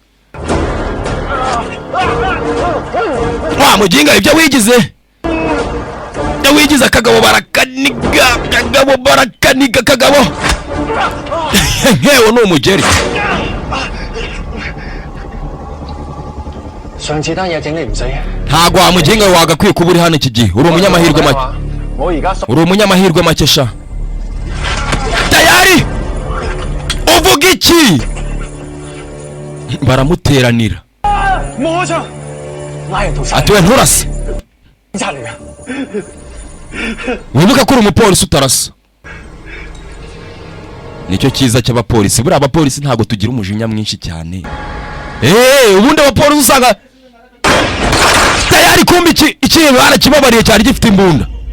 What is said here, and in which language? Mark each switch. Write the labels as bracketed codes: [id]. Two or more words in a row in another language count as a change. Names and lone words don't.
[rw] wa muginga ibyo wigize akagabo barakaniga akagabo hehe ni umugeri [yue] 上次單嘢整你唔死。 [rw] ntago wamugenga wagakwiye kuba uri hano iki gihe uri umunyamahirwe make [yue] 我而家 [rw] uri umunyamahirwe make sha tayari uvuga iki baramuteranira [yue] 摸咗，拉人逃晒。 [rw] ati we nturase [yue] 警察嚟㗎。 [rw] wibuka ko uri umupolisi utarasa nicyo cyiza cy'abapolisi buriya abapolisi ntabwo tugira umujinya mwinshi cyane ubundi abapolisi usanga tayari kumbi iki barakibabariye cyari gifite imbunda